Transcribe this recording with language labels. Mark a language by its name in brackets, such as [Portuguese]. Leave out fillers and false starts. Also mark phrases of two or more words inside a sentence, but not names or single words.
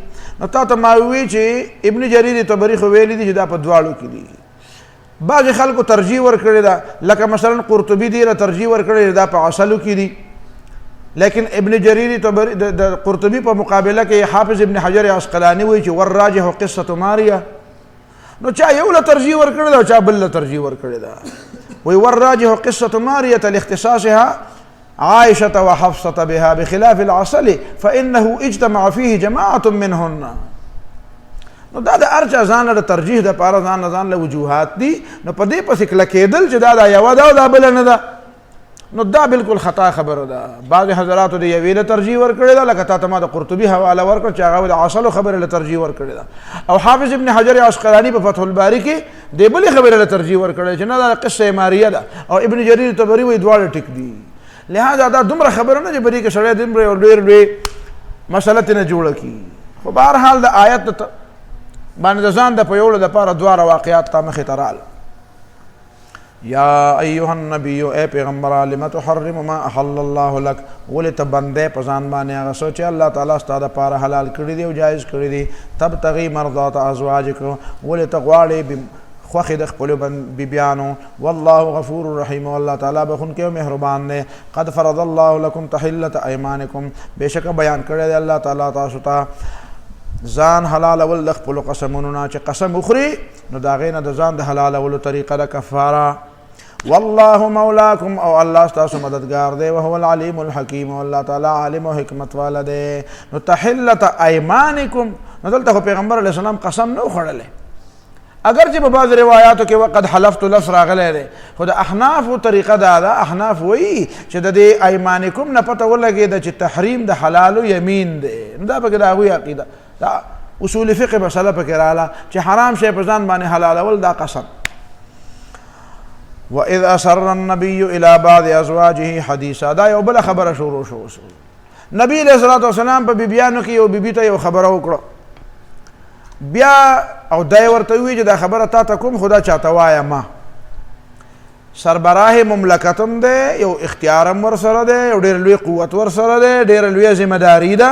[Pashto] نو تا ته ما ووایي چې ابن جریر طبري خو ویلي دي چې دا په دواړو کې دي. بعضې خلکو ترجیح ورکړې ده، لکه مثلا قرطبي ډېره ترجیح ورکړې ده دا په عسلو کې دي. لیکن ابن جریر طبري د قرطبي په مقابله کې حافظ ابن حجر عسقلاني وایي چې [Arabic] والراجح قصة ماریا. [Pashto] نو چا یو له ترجیح ورکړې ده او چا بل له ترجیح ورکړې ده. [Arabic] وایي والراجح قصة مارية لاختصاصها عائشة وحفصة بها بخلاف العسل فإنه اجتمع فيه جماعة منهن. [Pashto] نو دا د ارچا ځان له ترجیح د پاره ځان له وجوهات دي. نو په دې پسې کلکېدل چې دا یوه ده او دا بله نه ده نو دا بالکل خطا خبره ده. بعض حضراتو د یوې له ترجیح ورکړې ده، لکه تا ته ما د قرطبي حواله ورکړه چې هغه د عسلو خبرې له ترجیح ورکړې ده، او حافظ ابن حجر عسقلاني په فتح الباري کې د بلې خبرې له ترجیح ورکړې چې نه دا قصه ماریه ده، او ابن جریر طبري وایي دواړه ټیک دي. لہذا دا دومره خبره نه چې په دې کې سړی دومره ډېر لوی مسله ترې نه جوړه کړي. خو بهرحال د آیت باندې د ځان د پیولو دپاره دواړه واقعات تا مخې ته راغله. [Arabic] یا ایها النبی، [Pashto] اے پیغمبره، [Arabic] لم تحرم ما احل الله لك، [Pashto] ولې ته بندې په ځان باندې هغه څه چې الله تعالی ستا دپاره حلال کړي دي او جایز کړي دي. [Arabic] تبتغي مرضات ازواجک، [Pashto] ولې ته غواړې خوښې د خپلو بیبیانو. [Arabic] والله غفور رحیم، [Pashto] والله تعالی بخونکی او مهربان دی. [Arabic] قد فرض الله لكم تحلة ایمانکم، [Pashto] بېشکه بیان کړی دی الله تعالی تاسو ته ځان حلالول د خپلو قسمونو نه، چې قسم وخوري نو د هغې نه د ځان د حلالولو طریقه ده کفاره. [Arabic] والله مولاکم، [Pashto] او الله ستاسو مددگار دی. [Arabic] وهو العلیم الحکیم، [Pashto] او الله تعالی عالم او حکمت والا دی. نو [Arabic] تحلة ایمانکم، [Pashto] نو دلته خو پیغمبر [Arabic] علیه السلام [Pashto] قسم نه وخوړلی، اگرچه په بعض روایاتو کې [Arabic] وقد حلفت [Pashto] لفظ راغلی دی، خو د احنافو طریقه دا ده. احناف وایي چې د دې ایمانکم نه پته ولګېده چې تحریم د حلالو یمین دی. نو دا پکې د هغوی عقیده، دا اصول فقه مسله پکې راغله چې حرام شی په ځان باندې حلالول دا قسم. [Arabic] وَإِذْ أَسَرَّ النَّبِيُّ إِلَى بَعْضِ أَزْوَاجِهِ حَدِيثًا، [Pashto] دا یو بله خبره شروع شو. نبی [Arabic] علیه الصلاة والسلام [Pashto] په بیبیانو کې یو بیبي ته یو خبره وکړه، بیا او دا یې ورته ووایي چې دا خبره تا ته کوم، خو دا چاته وایه ما. سربراه مملکت هم دی، یو اختیار هم ورسره دی، یو ډېر لوی قوت ورسره دی، ډېره لویه ذمه داري ده.